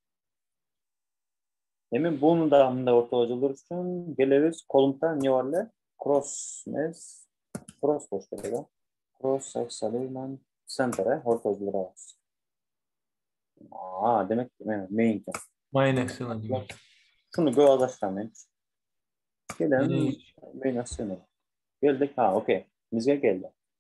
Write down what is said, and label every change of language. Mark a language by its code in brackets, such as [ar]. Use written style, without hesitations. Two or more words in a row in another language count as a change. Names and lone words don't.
[ky] Эми буну да мындай ортого жылдырыш үчүн келебиз, колумнда эмне бар эле? Cross болуш керек да. [en] Cross alignment center [ky] ортого жылдырабыз. Демек main экен. [en] Main action [ky] деген. Шуну көп азаштам мен. Келем, [en] main action. [ky] Келдик, окей. Бизге келди.